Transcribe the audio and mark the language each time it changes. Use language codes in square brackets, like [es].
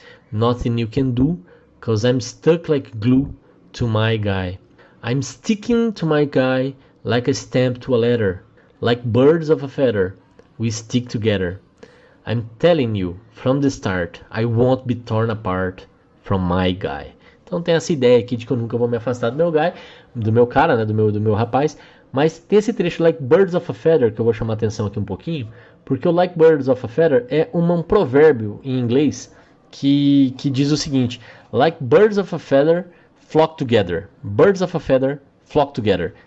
[en] Nothing you can do, 'cause I'm stuck like glue to my guy. I'm sticking to my guy like a stamp to a letter. Like birds of a feather, we stick together. I'm telling you from the start, I won't be torn apart from my guy. [pt] Então tem essa ideia aqui de que eu nunca vou me afastar do meu cara, né, do meu rapaz. Mas tem esse trecho, [en] like birds of a feather, [pt] que eu vou chamar a atenção aqui um pouquinho, porque o [en] like birds of a feather é um provérbio em inglês que diz o seguinte: like birds of a feather flock together. Birds of a feather flock together.